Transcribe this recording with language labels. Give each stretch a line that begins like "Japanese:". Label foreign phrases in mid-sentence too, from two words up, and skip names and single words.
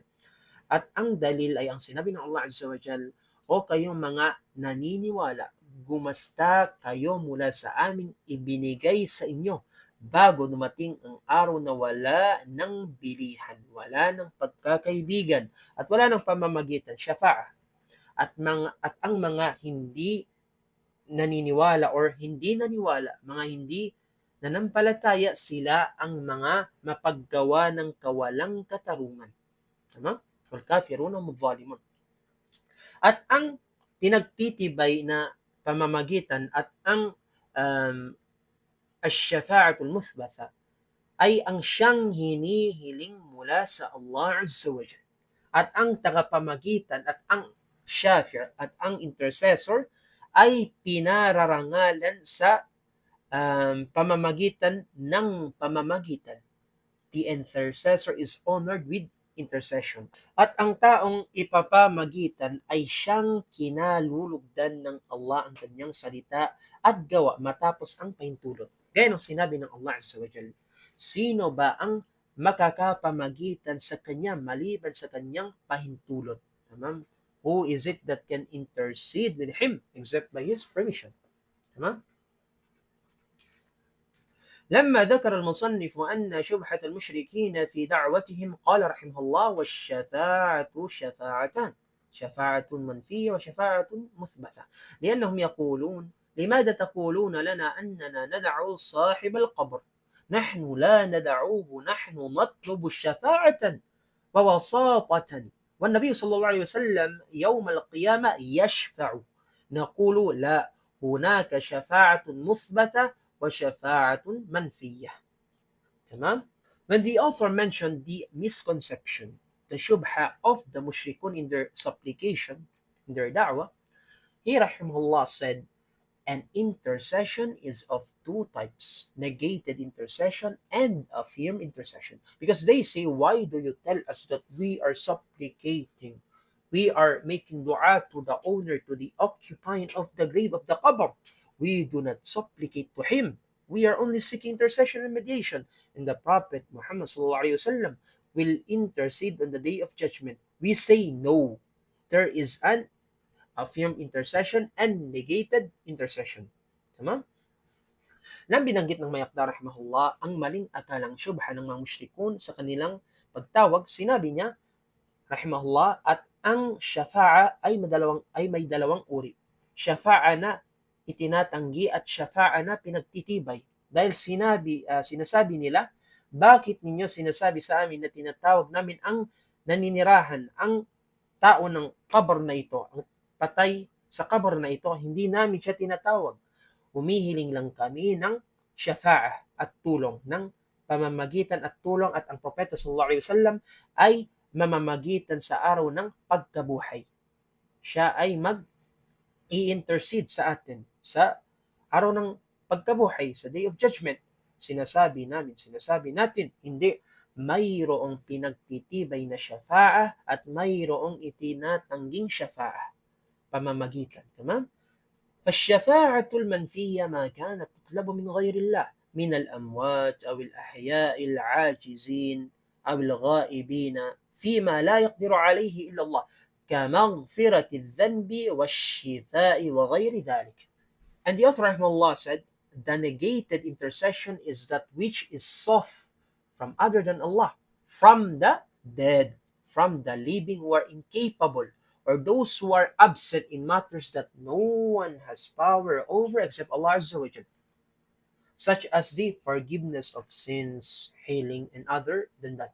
Filipino: At ang dalil ay ang sinabi ng Allah
Arabic: عز وجل,
Filipino: o kayong mga naniniwala, gumasta kayo mula sa aming ibinigay sa inyo bago dumating ang araw na wala ng bilihan, wala ng pagkakaibigan, at wala ng pamamagitan, syafa'a. At ang mga hindi naniniwala or hindi naniwala, mga hindi nanampalataya, sila ang mga mapaggawa ng kawalang katarungan. Tama?
Arabic: والكافرون الظالمون.
Filipino: At ang pinagtitibay na pamamagitan at ang
Arabic: الشفاعة المثبتة
Filipino: ay ang siyang hinihiling mula sa Allah
Arabic: عز وجل.
Filipino: At ang tagapamagitan at ang shafi' at ang intercessor ay pinararangalan sa pamamagitan ng pamamagitan.
English: The intercessor is honored with intercession.
Filipino: At ang taong ipapamagitan ay siyang kinalulugdan ng Allah ang kanyang salita at gawa matapos ang pahintulot. Kaya nung sinabi ng Allah
Arabic: عز وجل,
Filipino: sino ba ang makakapamagitan sa kanya maliban sa kanyang pahintulot? Tamam?
English: Who is it that can intercede with him except by his permission? Tamam?
Arabic: لما ذكر المصنف أن شبهة المشركين في دعوتهم قال رحمه الله: والشفاعة شفاعتان. شفاعة منفية وشفاعة مثبتة لأنهم يقولون لماذا تقولون لنا أننا ندعو صاحب القبر نحن لا ندعوه نحن نطلب الشفاعة ووساطة والنبي صلى الله عليه وسلم يوم القيامة يشفع نقول لا هناك شفاعة مثبتة وشفاعة منفية تمام.
English: When the author mentioned the misconception, the shubha of the mushrikun in their supplication, in their da'wah, he rahimahullah said, an intercession is of two types, negated intercession and a firm intercession. Because they say, why do you tell us that we are supplicating? We are making dua to the owner, to the occupying of the grave of the qabr. We do not supplicate to him. We are only seeking intercession and mediation. And the Prophet Muhammad
Arabic: صلى الله عليه وسلم
English: will intercede on the day of judgment. We say no. There is an affirmed intercession and negated intercession.
Filipino: Tama? Nang binanggit ng Mayakda rahimahullah ang maling akalang syubha ng mga musyrikun sa kanilang pagtawag, sinabi niya rahimahullah at ang syafa'a ay may dalawang uri. Syafa'a na itinatanggi at syafa'a na pinagtitibay. Dahil sinasabi nila, bakit ninyo sinasabi sa amin na tinatawag namin ang naninirahan, ang tao ng kabar na ito, ang patay sa kabar na ito, hindi namin siya tinatawag. Humihiling lang kami ng syafa'ah at tulong, ng pamamagitan at tulong at ang Propeta
Arabic: صلى الله عليه وسلم
Filipino: ay mamamagitan sa araw ng pagkabuhay. Siya ay mag-i-intercede sa atin sa araw ng pagkabuhay, sa
English: Day of Judgment.
Filipino: Sinasabi natin, hindi, mayroong pinagtitibay na syafa'ah at mayroong itinatangging syafa'ah. Pamamagitan. Tamam?
Arabic: فالشفاعة المنفية ما كانت تطلب من غير الله من الأموات أو الأحياء العاجزين أو الغائبين فيما لا يقدر عليه إلا الله كمغفرة الذنب والشفاء وغير ذلك.
English: And the author rahimahullah said, the negated intercession is that which is sought from other than Allah, from the dead, from the living who are incapable, or those who are absent in matters that no one has power over except Allah
Arabic: عز وجل,
English: such as the forgiveness of sins, healing, and other than that.